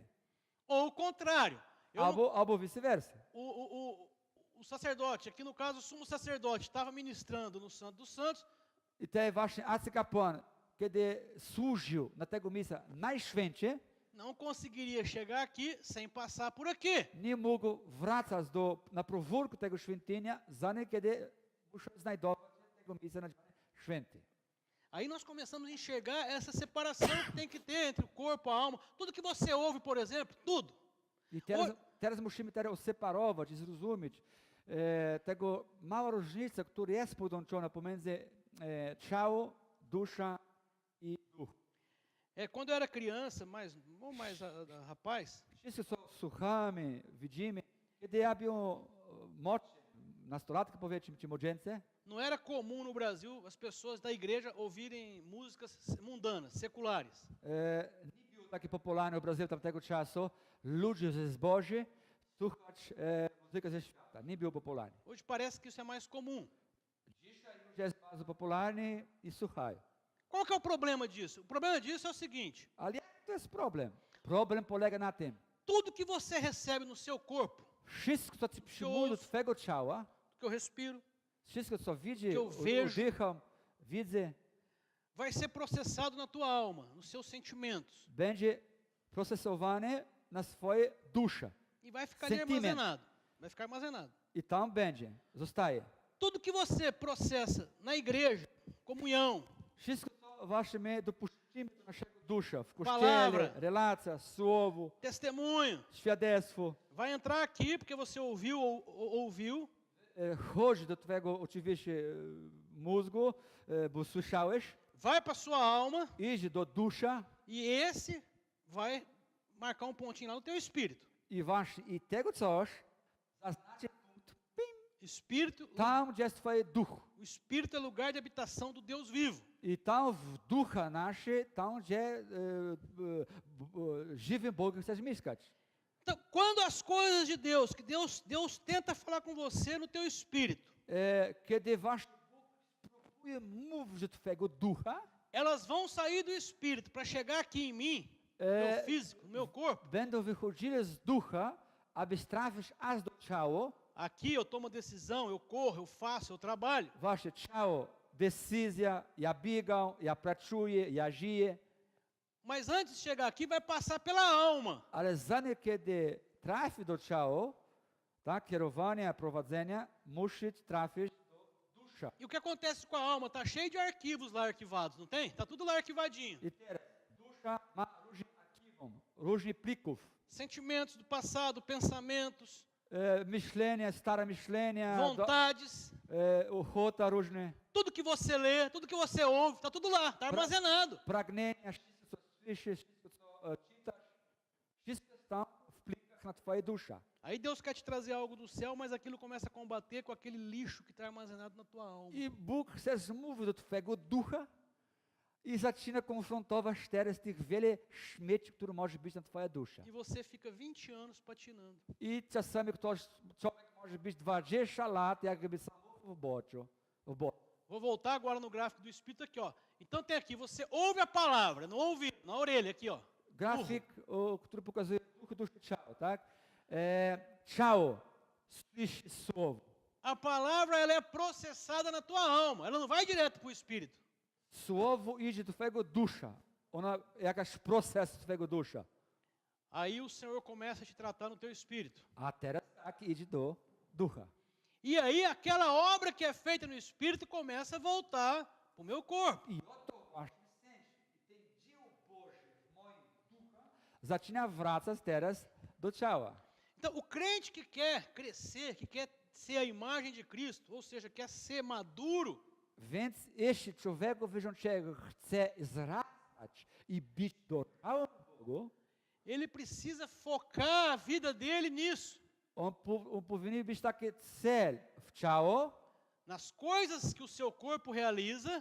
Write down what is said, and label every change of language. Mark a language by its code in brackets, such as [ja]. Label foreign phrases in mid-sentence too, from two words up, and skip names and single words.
[pt] Ou o contrário. [pl] Albo vice-versa. [pt] O sacerdote, aqui no caso o sumo sacerdote, estava ministrando no Santo dos Santos. [pl] I to właśnie arcykapłan, kiedy służył na tego miejsca najświętsze, [pt] Não conseguiria chegar aqui sem passar por aqui. [pl] nie mógł wracać na podwórku tego świątynia, zanim kiedy musiał znajdować tego miejsca nazywane święte. [pt] Aí nós começamos a enxergar essa separação que tem que ter entre o corpo, a alma. Tudo que você ouve, por exemplo, tudo. [pl] I teraz musimy teraz separować i zrozumieć tego mała różnica, która jest podłączona pomiędzy ciało, dusza i duch. [pt] Quando eu era criança, mais rapaz, [pl] Wszyscy słuchamy, widzimy. Kiedy ja był młodszy, nastolatki powiedzmy ci młodzieńcy, [pt] Não era comum no Brasil as pessoas da igreja ouvirem músicas mundanas, seculares. [pl] nie był taki popularny w Brazylii tamtego czasu, ludzie ze zboży słuchać muzykę ze świata. Nie był popularny. [pt] Hoje parece que isso é mais comum. [pl] Dzisiaj już jest bardzo popularny i słuchają. [pt] Qual que é o problema disso? O problema disso é o seguinte: [pl] Ale jaki to jest problem? Problem polega na tym, [pt] tudo que você recebe no seu corpo, [pl] wszystko, co ci przyjmuje do twojego ciała, [pt] que eu respiro, [pl] wszystko, co widzi, [pt] Que eu vejo. [pl] udycham, widzę, [pt] vai ser processado na tua alma, nos seus sentimentos, [pl] będzie procesowane na swoje dusze. [pt] e vai ficar ali Sentimento. armazenado. Vai ficar armazenado. [pl] I tam będzie, zostaje. [pt] Tudo que você processa na igreja, comunhão, [pl] Wszystko, co właśnie my dopuścimy do naszego dusza, w [pt] Palavra. [pl] kościele, relacja, słowo, [pt] testemunho, [pl] świadectwo, [pt] vai entrar aqui porque você ouviu ou ouviu, [pl] chodzi do twojego oczywiście mózgu, bo słyszałeś, [pt] vai para sua alma [pl] idzie do dusza [pt] e esse vai marcar um pontinho lá no teu espírito. [pl] i właśnie i tego coś zaznaczy punkt, pim, [pt] Espírito, [pl] tam, gdzie jest twoje duch. [pt] o espírito é lugar de habitação do Deus vivo. [pl] I tam w ducha nasze, tam gdzie żywym Bogiem chcesz mieszkać. [pt] Então, quando as coisas de Deus, que Deus tenta falar com você no teu espírito, [pl] Kiedy właśnie Bóg próbuje mówić do twojego ducha, [pt] elas vão sair do espírito para chegar aqui em mim, no meu físico, no meu corpo. [pl] będą wychodziły z ducha, aby trafić aż do ciała. [pt] Aqui eu tomo decisão, eu corro, eu faço, eu trabalho. [pl] Wasze ciało, decyzja, ja biegam, ja pracuję, ja żyję. [pt] Mas antes de chegar aqui, vai passar pela alma. [pl] Ale zanim kiedy trafi do ciała, tak, kierowania, prowadzenia, musi trafić do dusza. [pt] E o que acontece com a alma? Está cheio de arquivos lá arquivados, não tem? Está tudo lá arquivadinho. [pl] I teraz dusza ma różne archiwum, różnych plików. [pt] Sentimentos do passado, pensamentos, [pl] Myślenia, stare myślenia, [pt] vontades, [pl] ochota różne, [pt] tudo que você lê, tudo que você ouve, está tudo lá, está armazenado. [pl] pragnienia, wszystko co słyszysz, wszystko co czytasz, wszystko jest tam w plikach na twoje dusza. [pt] Aí Deus quer te trazer algo do céu, mas aquilo começa a combater com aquele lixo que está armazenado na tua alma. [pl] I Bóg chce zmówić do twojego ducha i zaczyna konfrontować teraz tych wiele śmieci, które może być na twoja dusza. [pt] E você fica 20 anos patinando. [pl] I czasami człowiek może być 20 lat, jakby sam w boczu. [pt] Vou voltar agora no gráfico do Espírito aqui, ó. Então tem aqui, você ouve a palavra, no ouvido, na orelha aqui, ó. [pl] Grafik, który pokazuje duch, duszę, ciało, tak? Ciało, słyszy słowo. [pt] A palavra, ela é processada na tua alma, ela não vai direto para o Espírito. [pl] Słowo idzie do twojego dusza. Ona jakaś proces twojego dusza. [pt] Aí o Senhor começa a te tratar no teu Espírito. [pl] A teraz tak idzie do ducha. [pt] E aí aquela obra que é feita no Espírito começa a voltar para o meu corpo. [pl] I oto właśnie sędzi. I ten dzieło Boże w moim duchu zaczyna wracać teraz do ciała. [pt] Então, o crente que quer crescer, que quer ser a imagem de Cristo, ou seja, quer ser maduro, [pl] Więc jeśli człowiek wierzącego chce wzrastać i być dojrzałym Bogu, [pt] ele precisa focar a vida dele nisso. [pl] on powinien być taki cel w ciało, [pt] Nas coisas que o seu corpo realiza